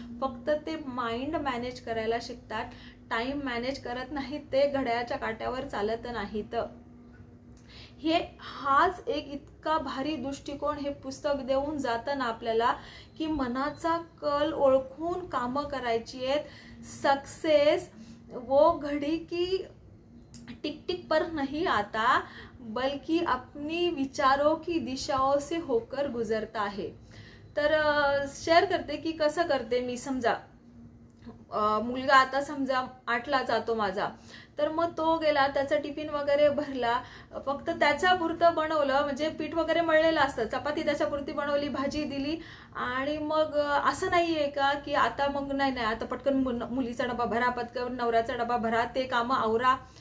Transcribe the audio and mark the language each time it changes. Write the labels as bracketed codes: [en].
[mr] फक्त ते mind manage करायला शिकतात, टाइम मॅनेज करत नाहीत, ते घड्याळाच्या काट्यावर चालत नाहीत. हाच एक इतका भारी दृष्टिकोन हे पुस्तक देऊन जातं ना आपल्याला, की मनाचा कल ओळखून कामं करायची आहेत. [hi] सक्सेस वो घडी की टिक टिक पर नहीं आता, बल्कि अपनी विचारों की दिशाओं से होकर गुजरता है. [mr] तर शेअर करते की कसं करते मी. समजा मुलगा आता समजा 8ला जातो माझा, तर मग तो गेला, त्याचा टिफिन वगैरे भरला, फक्त त्याच्या पुरतं बनवलं, म्हणजे पीठ वगैरे मळलेलं असतं, चपाती त्याच्या पुरती बनवली, भाजी दिली, आणि मग असं नाहीये का की आता मग नाही आता पटकन मुलीचा डबा भरा, पटकन नवऱ्याचा डबा भरा, ते कामं आवरा.